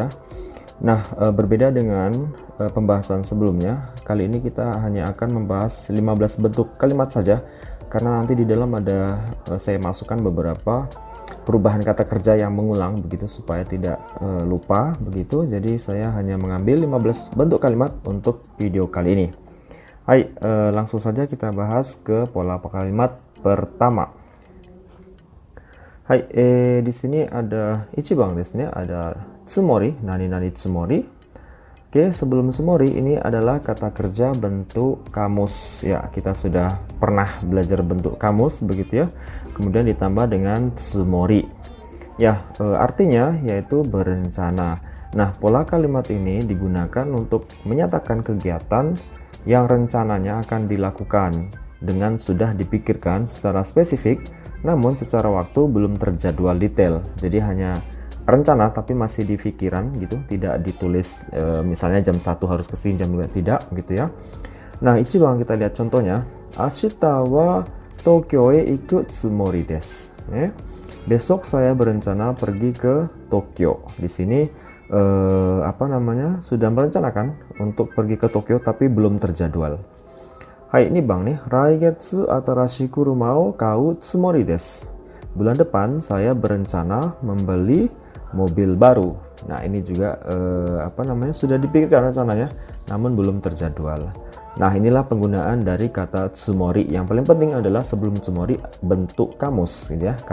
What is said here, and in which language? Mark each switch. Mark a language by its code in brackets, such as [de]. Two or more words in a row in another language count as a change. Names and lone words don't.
[id] Nah, berbeda dengan pembahasan sebelumnya, kali ini kita hanya akan membahas 15 bentuk kalimat saja, karena nanti di dalam ada saya masukkan beberapa perubahan kata kerja yang mengulang begitu supaya tidak lupa begitu. Jadi saya hanya mengambil 15 bentuk kalimat untuk video kali ini. Hai, langsung saja kita bahas ke pola kalimat pertama. Hai, di sini ada [ja] 一番ですね, [id] ada tsumori, [ja] 何つもり. [id] Oke, sebelum tsumori ini adalah kata kerja bentuk kamus. Ya, kita sudah pernah belajar bentuk kamus begitu ya. Kemudian ditambah dengan tsumori. Ya, artinya yaitu berencana. Nah, pola kalimat ini digunakan untuk menyatakan kegiatan yang rencananya akan dilakukan dengan sudah dipikirkan secara spesifik, namun secara waktu belum terjadwal detail. Jadi hanya rencana tapi masih di pikiran gitu, tidak ditulis misalnya jam 1 harus kesini, jam 2 tidak gitu ya. Nah, ichiban kita lihat contohnya, [ja] 明日は東京へ行くつもりです. [id] Besok saya berencana pergi ke Tokyo. Di sini sudah merencanakan untuk pergi ke Tokyo tapi belum terjadwal. [ja] はい、にばん nih、来月新しく rumah を買うつもりです. [id] Bulan depan saya berencana membeli mobil baru. Nah, ini juga sudah dipikirkan rencananya namun belum terjadwal. Nah, inilah penggunaan dari kata tsumori. Yang paling penting adalah sebelum tsumori bentuk kamus gitu ya.